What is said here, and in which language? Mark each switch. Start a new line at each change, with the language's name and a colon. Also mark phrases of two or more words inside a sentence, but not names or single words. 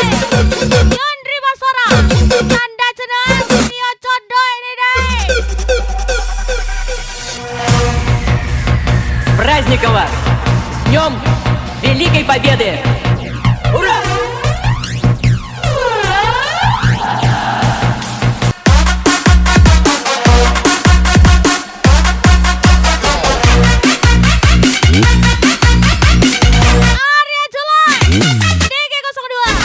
Indonesian: Yundri Basora, Tanda Cenas, Nio Codo ini deh.
Russian: С праздником вас! С Днем Великой Победы! Ура!
Indonesian: Arya Julai, DG02.